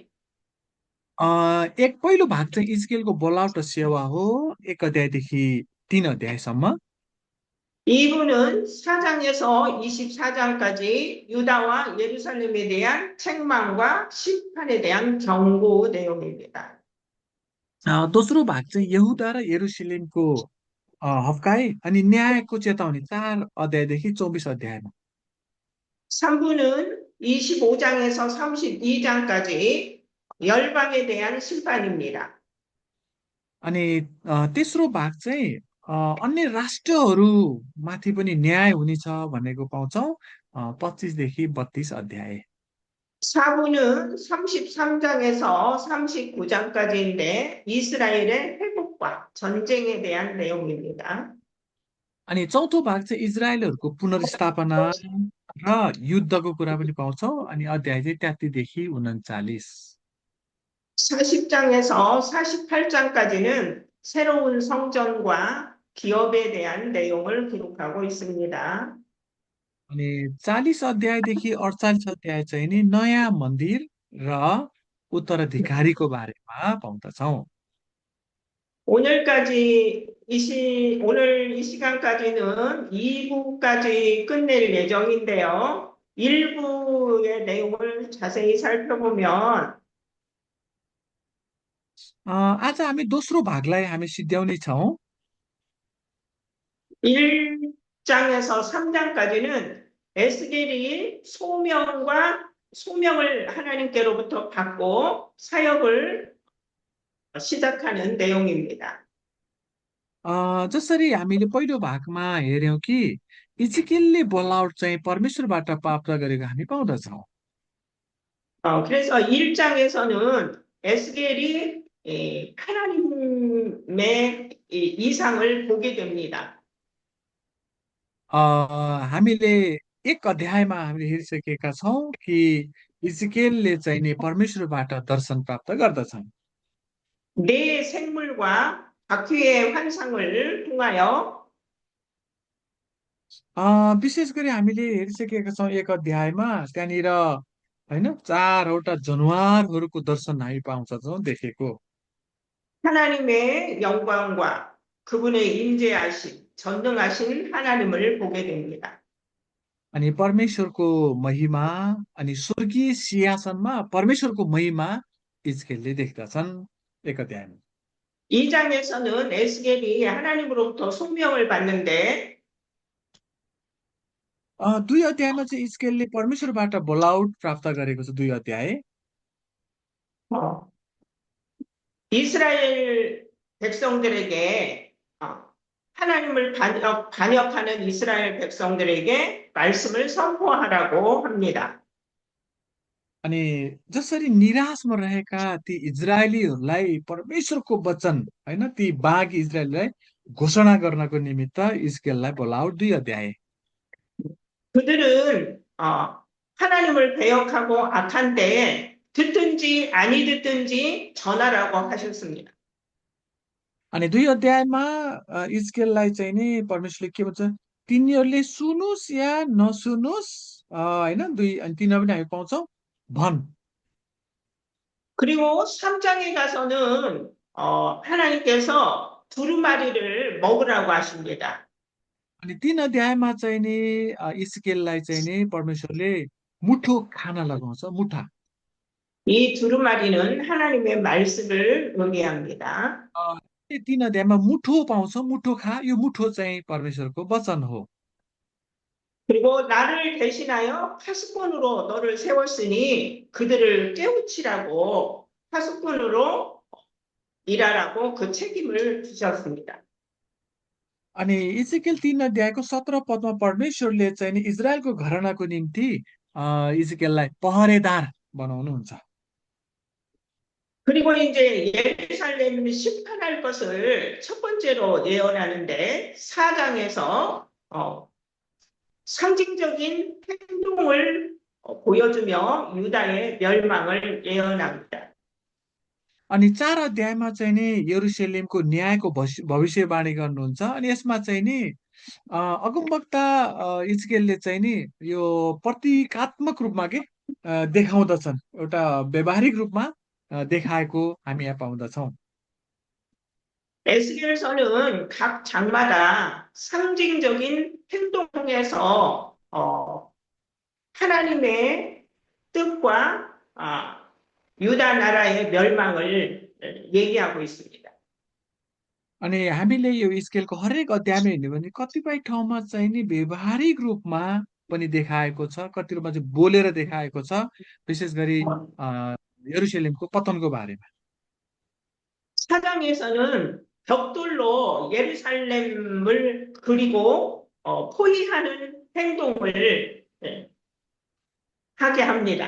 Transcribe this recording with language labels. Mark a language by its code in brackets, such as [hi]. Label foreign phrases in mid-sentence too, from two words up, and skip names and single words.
[ne] एक पहिलो भाग चाहिँ इजकेलको बोलावट र सेवा हो, 1 अध्यायदेखि 3 अध्यायसम्म। [ko] 2부는 4장에서 24장까지 유다와 예루살렘에 대한 책망과 심판에 대한 경고 내용입니다. [ne] दोस्रो भाग चाहिँ यहुदा र यरुशलेमको हप्काई अनि न्यायको चेतावनी 4 अध्यायदेखि 24 अध्यायमा। [ko] 3부는 25장에서 32장까지 열방에 대한 심판입니다. [ne] अनि तेस्रो भाग चाहिँ अन्य राष्ट्रहरूमाथि पनि न्याय हुनेछ भनेको पाउँछौँ 25देखि 32 अध्याय। [ko] 4부는 33장에서 39장까지인데 이스라엘의 회복과 전쟁에 대한 내용입니다. [ne] अनि चौथो भाग चाहिँ इजरायलहरूको पुनर्स्थापना र युद्धको कुरा पनि पाउँछौँ। अनि अध्याय चाहिँ 33देखि 39। [ko] 40장에서 48장까지는 새로운 성전과 기업에 대한 내용을 기록하고 있습니다. [ne] अनि 40 अध्यायदेखि 48 अध्याय चाहिँ नि नयाँ मन्दिर र उत्तराधिकारीको बारेमा पाउँदछौँ। [ko] 오늘 이 시간까지는 2부까지 끝낼 예정인데요. 1부의 내용을 자세히 살펴보면 [ne] आज हामी दोस्रो भागलाई हामी सिद्ध्याउने छौँ। [ko] 1장에서 3장까지는 에스겔이 소명을 하나님께로부터 받고 사역을 시작하는 내용입니다. [ne] जसरी हामीले पहिलो भागमा हेर्यौँ कि इजकेलले बोलावट चाहिँ परमेश्वरबाट प्राप्त गरेको हामी पाउँदछौँ। [ko] 그래서 1장에서는 에스겔이 하나님의 이상을 보게 됩니다. [ne] हामीले 1 अध्यायमा हामीले हेरिसकेका छौँ कि इजकेलले चाहिँ नि परमेश्वरबाट दर्शन प्राप्त गर्दछन्। [ko] 네 생물과 바퀴의 환상을 통하여 [ne] विशेष गरी हामीले हेरिसकेका छौँ एक अध्यायमा त्यहाँनिर होइन चारवटा जनावरहरूको दर्शन हामी पाउँछौँ देखेको। [ko] 하나님의 영광과 그분의 임재하심, 전능하신 하나님을 보게 됩니다. [ne] अनि परमेश्वरको महिमा अनि स्वर्गीय सिंहासनमा परमेश्वरको महिमा इजकेलले देख्दछन् एक अध्यायमा। [ko] 2장에서는 에스겔이 하나님으로부터 소명을 받는데 [ne] दुई अध्यायमा चाहिँ इजकेलले परमेश्वरबाट बोलाउट प्राप्त गरेको छ दुई अध्याय। [ko] 어, 이스라엘 백성들에게 하나님을 반역하는 이스라엘 백성들에게 말씀을 선포하라고 합니다. [ne] अनि जसरी निराशमा रहेका ती इजरायलीहरूलाई परमेश्वरको वचन होइन ती बाघ इजरायलीलाई घोषणा गर्नको निमित्त इजकेललाई बोलाउट दुई अध्याय। [ko] 그들은 하나님을 배역하고 악한 때에 듣든지 아니 듣든지 전하라고 하셨습니다. [ne] अनि दुई अध्यायमा इजकेललाई चाहिँ नि परमेश्वरले के भन्छ तिनीहरूले सुनुस् या नसुनुस् होइन दुई अनि तिनीहरू पनि हामी पाउँछौँ भन्। [ko] 그리고 3장에 가서는 하나님께서 두루마리를 먹으라고 하십니다. [ne] अनि तीन अध्यायमा चाहिँ नि इजकेललाई चाहिँ नि परमेश्वरले मुठो खान लगाउँछ मुठा। [ko] 이 두루마리는 하나님의 말씀을 의미합니다. [ne] तीन अध्यायमा मुठो पाउँछ मुठो खा यो मुठो चाहिँ परमेश्वरको वचन हो। [ko] 그리고 나를 대신하여 파수꾼으로 너를 세웠으니 그들을 깨우치라고 파수꾼으로 일하라고 그 책임을 주셨습니다. [ne] अनि इजकेल तीन अध्यायको 17 पदमा परमेश्वरले चाहिँ नि इजरायलको घरानाको निम्ति इजकेललाई पहरेदार बनाउनुहुन्छ। [ko] 그리고 이제 예루살렘을 심판할 것을 첫 번째로 예언하는데 4장에서 상징적인 행동을 보여주며 유다의 멸망을 예언합니다. [ne] अनि चार अध्यायमा चाहिँ नि यरुशलेमको न्यायको भविष्यवाणी गर्नुहुन्छ। अनि यसमा चाहिँ नि अगमवक्ता इजकेलले चाहिँ नि यो प्रतीकात्मक रूपमा के देखाउँदछन् एउटा व्यवहारिक रूपमा देखाएको हामी यहाँ पाउँदछौँ। [ko] 에스겔서는 각 장마다 상징적인 행동에서 하나님의 뜻과 유다 나라의 멸망을 얘기하고 있습니다. [ne] अनि हामीले यो स्केलको हरेक अध्यायमा हेर्ने भने कतिपय ठाउँमा चाहिँ नि व्यवहारिक रूपमा पनि देखाएको छ कति रूपमा चाहिँ बोलेर देखाएको छ विशेष गरी यरुशलेमको पतनको बारेमा। [ko] 4장에서는 벽돌로 예루살렘을 그리고 포위하는 행동을 하게 합니다.